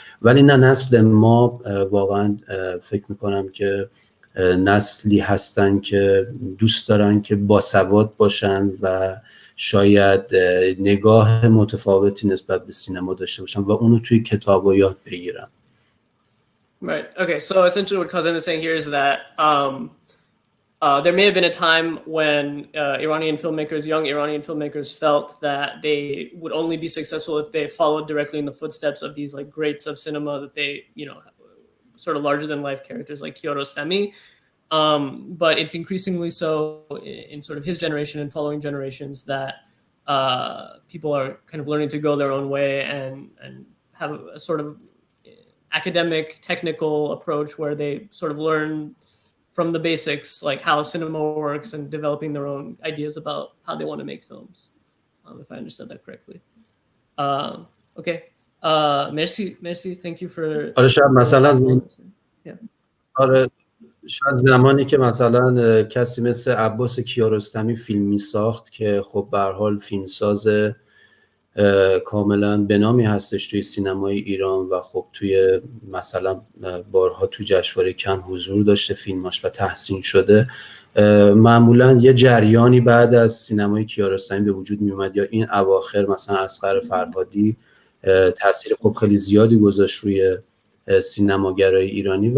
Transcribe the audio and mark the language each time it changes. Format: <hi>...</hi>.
<fa>ولی نه، نسل ما واقعا فکر میکنم که نسلی هستن که دوست دارن که باسواد باشن و شاید نگاه متفاوتی نسبت به سینما داشته باشن و اونو توی کتابا یاد بگیرن.</fa> <en>Right. Okay. So essentially what Kazem is saying here is that there may have been a time when Iranian filmmakers, young Iranian filmmakers, felt that they would only be successful if they followed directly in the footsteps of these like greats of cinema that they, you know, sort of larger than life characters like Kiarostami. But it's increasingly so in sort of his generation and following generations that people are kind of learning to go their own way and have a sort of academic, technical approach where they sort of learn from the basics, like how cinema works and developing their own ideas about how they want to make films, if I understood that correctly. Okay. Merci. Thank you for...</en> <fa>آره شاید مثلا آره شاید زمانی که مثلا کسی مثل عباس کیارستمی فیلم می ساخت که خب به هر حال فیلمساز کاملا به نامی هستش توی سینمای ایران و خب توی مثلا بارها تو جشنواره کن حضور داشته فیلماش و تحسین شده، معمولا یه جریانی بعد از سینمای کیارستمی به وجود می اومد یا این اواخر مثلا اصغر فرهادی تاثیر خب خیلی زیادی گذاشت روی سینماگرای ایرانی.</fa>